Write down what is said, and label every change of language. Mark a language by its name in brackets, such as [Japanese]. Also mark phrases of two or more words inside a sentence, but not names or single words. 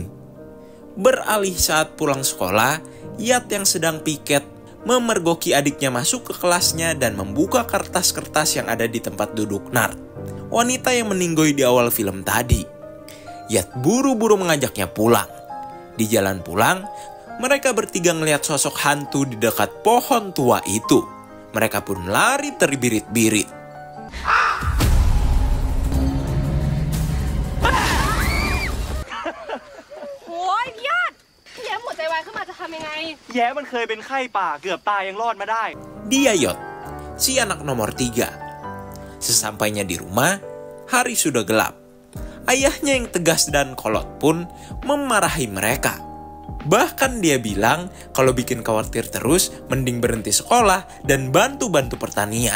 [Indonesian] Beralih saat pulang sekolah, Yat yang sedang piket memergoki adiknya masuk ke kelasnya dan membuka kertas-kertas yang ada di tempat duduk Nart, wanita yang meninggoy di awal film tadi. Yat buru-buru mengajaknya pulang. Di jalan pulang, mereka bertiga ngelihat sosok hantu di dekat pohon tua itu. Mereka pun lari terbirit-birit. [Thai] แย้มันเคยเป็นไข้ป่าเกือบตายยังรอดมาได้ [Indonesian] Dia Yot, si anak nomor 3. Sesampainya di rumah, hari sudah gelap. Ayahnya yang tegas dan kolot pun memarahi mereka. Bahkan dia bilang kalau bikin khawatir terus, mending berhenti sekolah dan bantu-bantu pertanian.